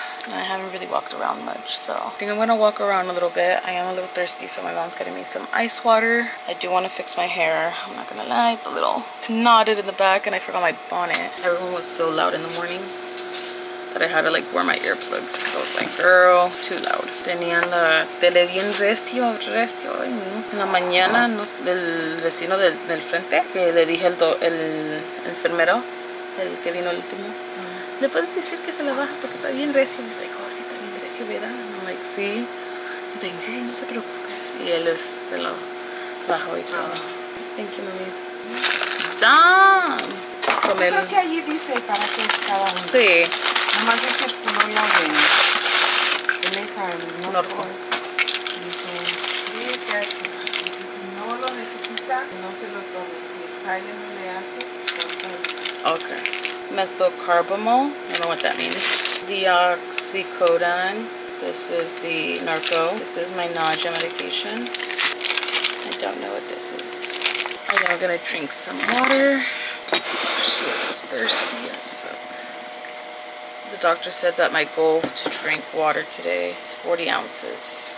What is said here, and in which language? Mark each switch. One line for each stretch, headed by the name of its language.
English: I haven't really walked around much, so I think I'm gonna walk around a little bit. I am a little thirsty, so my mom's getting me some ice water. I do want to fix my hair. I'm not gonna lie, it's a little knotted in the back, and I forgot my bonnet. Everyone was so loud in the morning that I had to like wear my earplugs because I was like, girl, too loud.
Spanish: Tenían la tele bien recio. En la mañana del vecino del frente, que le dije el enfermero, el que vino el último, ¿le puedes decir que se la baja porque está bien recio?
English: He's like, oh,
Spanish: sí está bien recio, ¿verdad?
English: And I'm like,
Spanish: sí.
English: He's like,
Spanish: sí, no se preocupe. Y él se lo bajó y todo.
English: Thank you,
Spanish: mami.
English: Damn.
Spanish: Yo creo que allí dice para qué es cada uno. Sí. Nomás es el color de mesa, el norco. Sí, que si no lo necesita, no se lo tome. Si el talle no le hace, pues,
English: Okay. Methylcarbamol, I don't know what that means. Deoxycodone. This is the narco. This is my nausea medication. I don't know what this is. I'm gonna drink some water. She is thirsty as fuck. The doctor said that my goal to drink water today is 40 ounces.